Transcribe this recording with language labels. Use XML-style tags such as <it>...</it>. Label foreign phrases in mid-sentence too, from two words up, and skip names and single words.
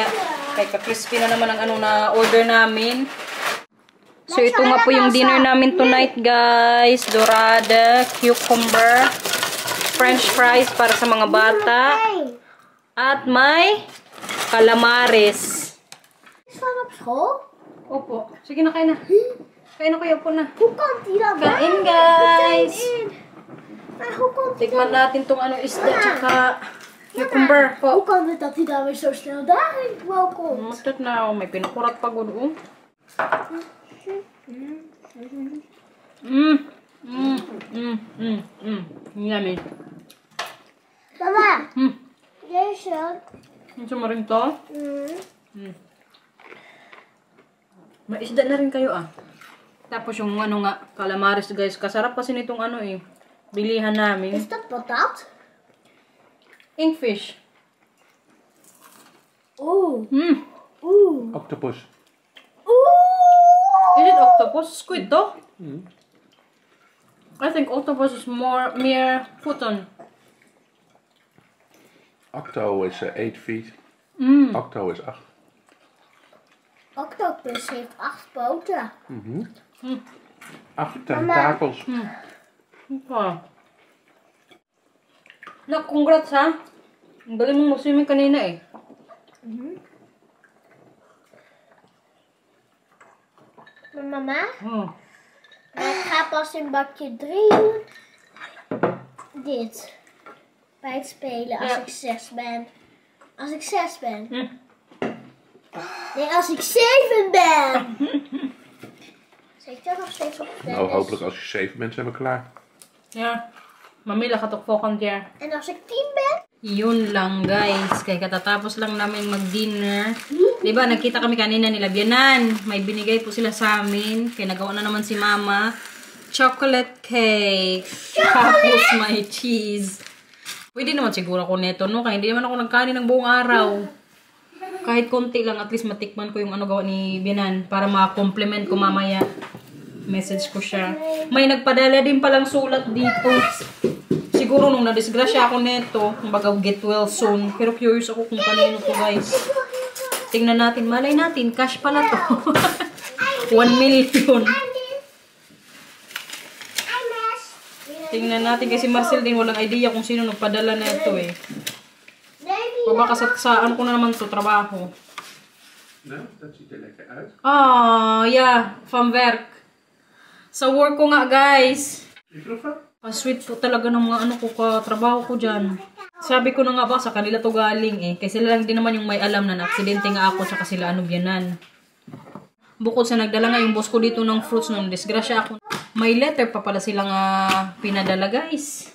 <tl>Kaya ka-crispy na naman ang na order namin. So ito nga po yung dinner namin</tl> <en>tonight guys.</en> <tl>Dorada,</tl> <en>cucumber, french fries</en> <tl>para sa mga bata. At may calamares.</tl> <nl>Van op school?</nl> <tl>Opo. Sige na, kain na. Kain na kayo po na.</tl> <nl>Hoe komt die dan bij?</nl> <tl>Kain guys.</tl> <nl>Maar hoe komt</nl> <tl>Tikman natin tong isda tsaka cucumber po. Hoe kan het dat hij dan weer zo snel daarin welkomt? Mastot na. May pinakurat pa gulo. Yummy.</tl> <nl>Mama, deze.</nl> <tl>Gusto mo rin to? May isda na rin kayo Tapos yung nga, calamares guys. Kasarap kasi nitong bilihan namin.</tl> <nl>Is dat patat?</nl> <en>Inkfish. Oeh. Mm. Octopus. Is it octopus? Squid to? I think octopus</en> <nl>is meer voeten.</nl> <en>Octo is 8 feet. Octo is 8.</en> <nl>Octopus heeft 8 poten. 8 tentakels.</nl> <tl>Congrats ha. Ang galing mong mag-swimming kanina eh.</tl> <nl>Mama, ik ga pas in bakje 3 doen. Dit. Bij het spelen als ik 6 ben. Als ik 6 ben. Nee, als ik 7 ben. Zit er nog steeds op tennis? Nou, hopelijk als je 7 bent zijn we klaar. Ja. Mamila gaat ook volgend jaar. En als ik 10 ben?</nl> <tl>Yun lang guys. Kaya katatapos lang namin mag-dinner. Diba, nakita kami kanina nila Bianan. May binigay po sila sa amin. Kaya nagawa na naman si Mama.</tl> <en>Chocolate cake.</en> <tl>Tapos may cheese. Pwede naman siguro ako neto, no? Kaya hindi naman ako nagkanin ng buong araw. Kahit konti lang,</tl> <en>at least</en> <tl>matikman ko yung gawa ni Bianan. Para ma-compliment ko mamaya. Message ko siya. May nagpadala din palang sulat dito. Siguro nung nadisgrasya ako neto, kumbaga</tl> <en>get well soon.</en> <tl>Pero curious ako kung kanino to guys. Tingnan natin, malay natin, cash pala to. 1 million. Tingnan natin kasi Marcel din walang idea kung sino nagpadala neto eh. Baka saan ko na naman to trabaho.</tl> <nl>Nou, dat ziet er lekker uit. Ja, van werk.</nl> <tl>Sa work ko nga guys.</tl> <nl>Je proeven?</nl> <tl>Sweet po talaga ng mga ano ko, katrabaho ko dyan. Sabi ko na nga ba, sa kanila to galing eh. Kasi sila lang din naman yung may alam na na-aksidente nga ako, tsaka sila ano biyanan. Bukod sa nagdala nga yung boss ko dito ng fruits nung disgrasya ako. May letter pa pala silang pinadala guys.</tl>